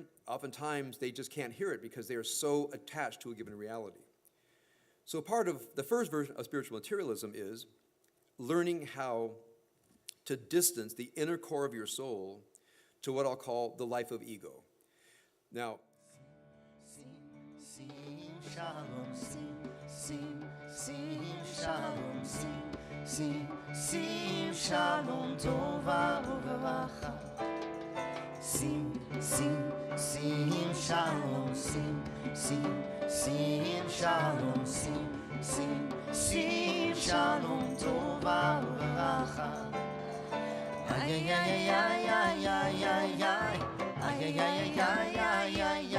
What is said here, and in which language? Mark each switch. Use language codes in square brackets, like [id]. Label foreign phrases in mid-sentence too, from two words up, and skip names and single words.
[en] Oftentimes, they just can't hear it because they are so attached to a given reality. So part of the first version of spiritual materialism is learning how to distance the inner core of your soul to what I'll call the life of ego. Now, [he] שים, שלום, שים, שלום, שים, שלום, טובה וברכה. שים, שלום, שים, שלום, שים, שלום, טובה וברכה. Ay, ay, ay, ay, ay, ay, ay, ay, ay, ay, ay, ay, ay, ay.